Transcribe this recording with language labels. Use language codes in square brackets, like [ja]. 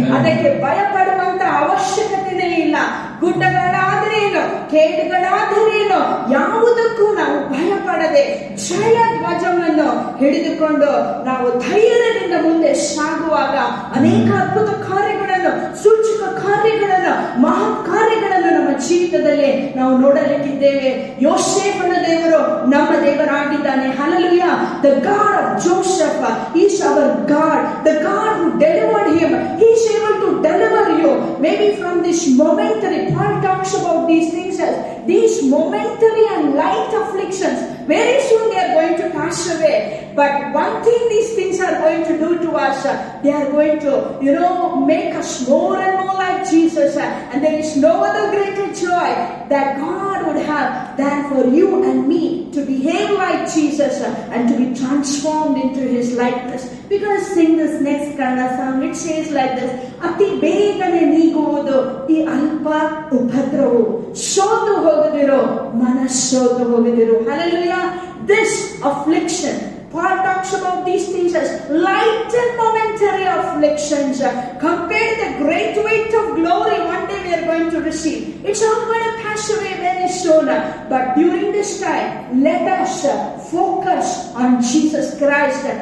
[kn] ಅದಕ್ಕೆ ಭಯಪಡುವಂತ ಅವಶ್ಯಕತೆನೇ ಇಲ್ಲ. ಗುಡ್ಡಗಳಾದರೇನು, ಕೇಡುಗಳಾದರೇನು, ಯಾವುದಕ್ಕೂ ನಾವು ಭಯಪಡದೆ ಜಯ ಧ್ವಜವನ್ನು ಹಿಡಿದುಕೊಂಡು ನಾವು ಧೈರ್ಯದಿಂದ ಮುಂದೆ ಸಾಗುವಾಗ ಅನೇಕ ಅದ್ಭುತ ಕಾರ್ಯಗಳನ್ನು, ಸೂಚಕ ಕಾರ್ಯಗಳನ್ನು, ಮಹತ್ ಕಾರ್ಯಗಳನ್ನು ನಮ್ಮ ಜೀವಿತದಲ್ಲಿ ನಾವು ನೋಡಲಿಕ್ಕಿದ್ದೇವೆ. ಯೋಸೇಫನ ದೇವರು ನಮ್ಮ ದೇವರಾಗಿದ್ದಾನೆ. Hallelujah. [en] The God of Joseph is our God. The God who delivered him, he is able to deliver you. Maybe from this momentary, Paul talks about these things as these momentary and light afflictions. Very soon they are going to pass away. But one thing these things are going to do to us, they are going to, make us more and more like Jesus. And there is no other greater joy that God would have than for you and me to behave like Jesus and to be transformed into his likeness. We're going to sing this next Kannada song. It says like this: [kn] ಅತಿ ಬೇಗನೆ ನೀಗುವುದು ಈ ಅಲ್ಪ ಉಪದ್ರವವು, ಸೋತು ಹೋಗದಿರೋ ಮನಸ್ಸೋತು ಹೋಗದಿರೋ. [en] Hallelujah. This affliction, Paul talks about these things as light and momentary afflictions. Compared to the great weight of glory one day we are going to receive. It's all going to pass away very soon. But during this time, let us focus on Jesus Christ.